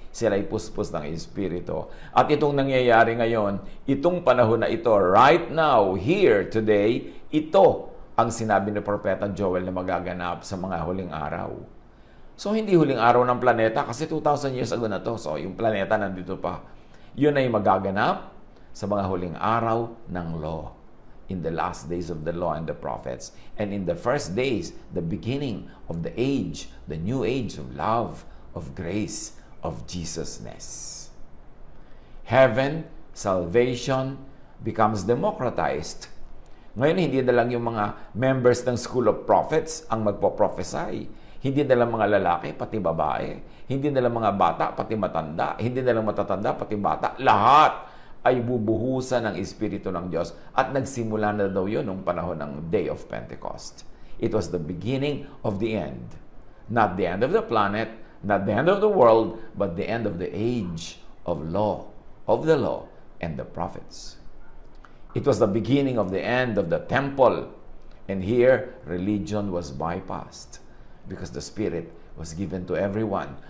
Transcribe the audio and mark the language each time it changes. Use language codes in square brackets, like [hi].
[tl] Sila ay puspos ng Espiritu. At itong nangyayari ngayon, itong panahon na ito, [en] right now, here, today, [tl] ito ang sinabi ni Propeta Joel na magaganap sa mga huling araw. So, hindi huling araw ng planeta kasi 2,000 years ago na to. So, yung planeta nandito pa. Yun ay magaganap sa mga huling araw ng law. [en] In the last days of the law and the prophets. And in the first days, the beginning of the age, the new age of love, of grace, of Jesusness. Heaven, salvation, becomes democratized. [tl] Ngayon, hindi na lang yung mga members ng School of Prophets ang magpo-prophesy. Hindi na lang mga lalaki, pati babae. Hindi na lang mga bata, pati matanda. Hindi na lang matatanda, pati bata. Lahat ay bubuhusan ng Espiritu ng Diyos. At nagsimula na daw yun nung panahon ng Day of Pentecost. [en] It was the beginning of the end. Not the end of the planet, not the end of the world, but the end of the age of law, of the law and the prophets. It was the beginning of the end of the temple. And here, religion was bypassed because the Spirit was given to everyone.